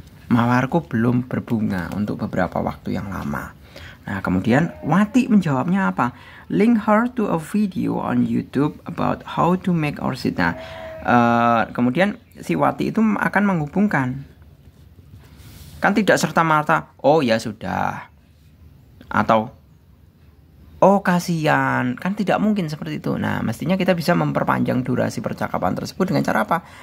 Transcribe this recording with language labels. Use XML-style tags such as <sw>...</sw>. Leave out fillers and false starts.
<id>Mawarku belum berbunga untuk beberapa waktu yang lama. Nah, kemudian Wati menjawabnya apa?</id> <en>Link her to a video on YouTube about how to make orchid.</en> <id>Nah, kemudian si Wati itu akan menghubungkan. Kan tidak serta-merta, oh ya sudah. Atau, oh kasihan. Kan tidak mungkin seperti itu. Nah, mestinya kita bisa memperpanjang durasi percakapan tersebut dengan cara apa?</id>